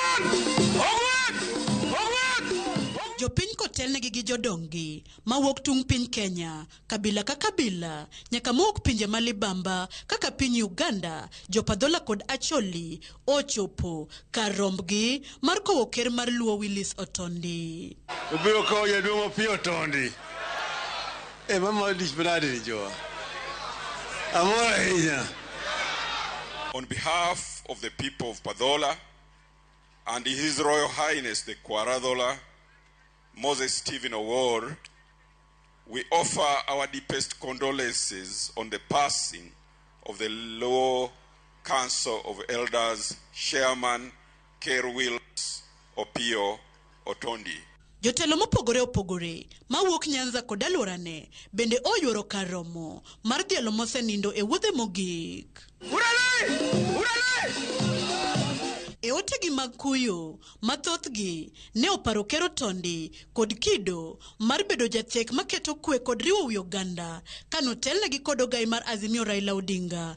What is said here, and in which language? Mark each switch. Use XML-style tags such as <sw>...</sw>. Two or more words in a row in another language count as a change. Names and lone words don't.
<luo>Jopiny kotelnegi gi jodonggi mawuok tung piny Kenya, kabila ka kabila, nyaka mawuok pinje malibamba kaka piny Uganda, jopadhola kod acholi ochopo kar rombgi mar kowo ker mar Luo Willis Otondi. Ubiro kowo jaduong' Opiyo Otondi.</luo> <en>On behalf of the people of Padhola and His Royal Highness the Kwaradhola, Moses Stephen Owor, we offer our deepest condolences on the passing of the Luo Council of Elders Chairman Ker Willis Opiyo Otondi.</en> <luo>Jotelo mopogore opogore mawuok Nyanza kod alworane bende oyuoro kar romo mar dielo mosenindo e wuodhe mogik. E otegi mag kuyo, mathothgi ne oparo ker Otondi kod kido mar bedo jathek maketo kwe kod riwo wi oganda kanotelnegi kod ogai mar Azimio Raila Odinga.</luo>